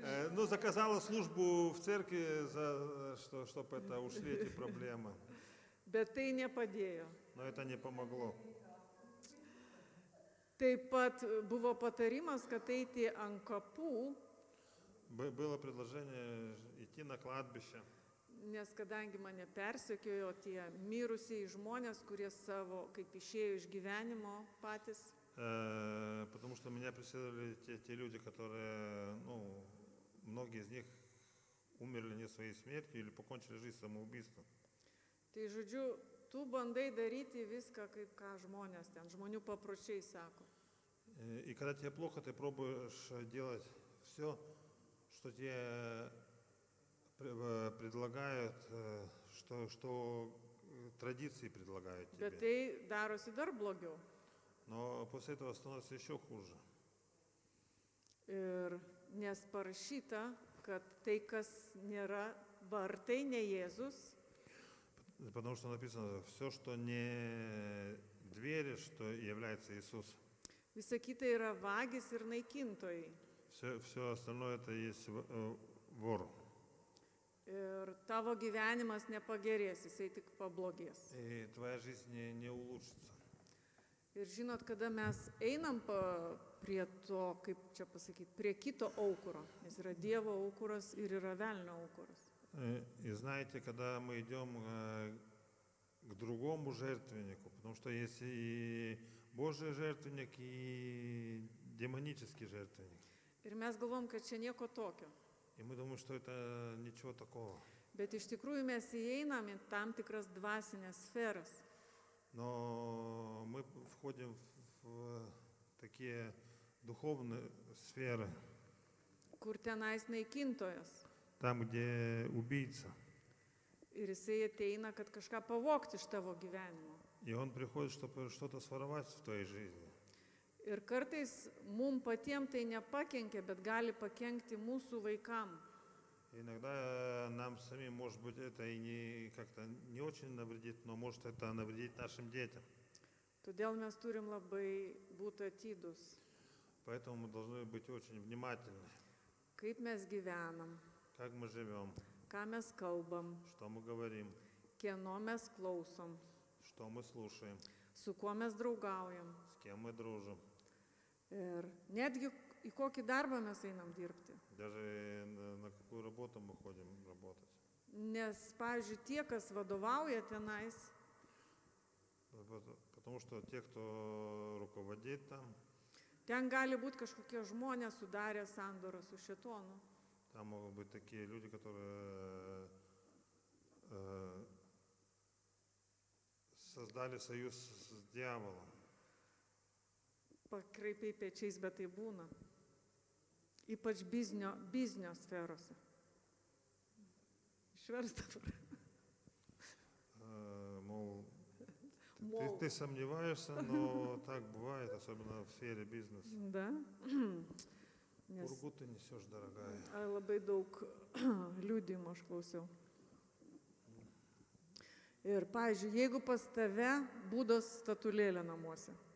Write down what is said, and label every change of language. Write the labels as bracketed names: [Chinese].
[Russian] Ну, заказала службу в церкви, чтобы это ушли эти проблемы. [Lithuanian] Bet tai nepadėjo. [Russian] Но это не помогло. [Lithuanian] Taip pat buvo patarimas, kad eiti ant kapų, [Russian] Было предложение идти на кладбище, [Lithuanian] nes kadangi mane persekiojo tie mirusieji žmonės, kurie savo, kaip išėjo iš gyvenimo patys, [Russian] потому что меня преследовали те люди, которые, многие из них умерли не своей смертью или покончили жизнь самоубийством. [Lithuanian] tai žodžiu, tu bandai daryti viską, kaip ką žmonės ten, žmonių papročiai sako. [Russian] И когда тебе плохо, ты пробуешь делать все, что тебе предлагают, что традиции предлагают [Lithuanian] Bet [Russian] тебе. [Lithuanian] tai darosi dar blogiau. [Russian] Но после этого становится еще хуже. [Lithuanian] Ir nes parašyta, kad tai, kas nėra vartai, ne Jėzus, [Russian] Потому что написано, все, что не двери, что является Иисус. [Lithuanian] visa kita yra vagis ir naikintojai. [Russian] Все остальное это есть вор. [Lithuanian] Ir tavo gyvenimas nepagerės, jisai tik pablogės. [Russian] И твоя жизнь не улучшится. [Lithuanian] Ir žinot, kada mes einam prie to, kaip čia pasakyti, prie kito aukuro, nes yra Dievo aukuras ir yra velnio aukuras. [Russian] И знаете, когда мы идем к другому жертвеннику, потому что есть и Божий жертвенник, и демонический жертвенник. [Lithuanian] Ir mes galvom, kad čia nieko tokio. [Russian] И мы думаем, что это ничего такого. [Lithuanian] Bet iš tikrųjų mes įeinam į tam tikras dvasinės sferas, [Russian] Но мы входим в такие духовные сферы, [Lithuanian] kur tenais naikintojas. [Russian] там, где убийца. [Lithuanian] Ir jisai ateina, kad kažką pavogti iš tavo gyvenimo. [Russian] И он приходит, чтобы что-то своровать в твоей жизни. [Lithuanian] Ir kartais mum patiem tai nepakenkia, bet gali pakenkti mūsų vaikam. [Russian] Иногда нам самим, может быть, это и не как-то не очень навредит, но может это навредить нашим детям. [Lithuanian] Todėl mes turim labai būti atidus, [Russian] Поэтому мы должны быть очень внимательны, [Lithuanian] kaip mes gyvenam, [Russian] как мы живем, [Lithuanian] ką mes kalbam, [Russian] что мы говорим, [Lithuanian] kieno mes klausom, [Russian] что мы слушаем, [Lithuanian] su kuo mes draugaujam. [Russian] с кем мы дружим. [Lithuanian] Ir netgi į kokį darbą mes einam dirbti. [Russian] Даже на какую работу мы ходим работать. [Lithuanian] Nes, pavyzdžiui, tie, kas vadovauja tenais, [Russian] Потому что те, кто руководит там, [Lithuanian] ten gali būti kažkokie žmonės sudarę sandorą su šėtonu. [Russian] там могут быть такие люди, которые создали союз с дьяволом. [Lithuanian] Pakraipiai pečiais, bet tai būna. Ypač biznio sferose. Išvers dabar. [Russian] Мол, Мол. ты сомневаешься, но так бывает, особенно в сфере бизнеса. [Lithuanian] Da. Nes [Russian] Пургу ты несешь, дорогая. [Lithuanian] labai daug liudijimų aš klausiau. Ir, pavyzdžiui, jeigu pas tave būdos statulėlė namuose,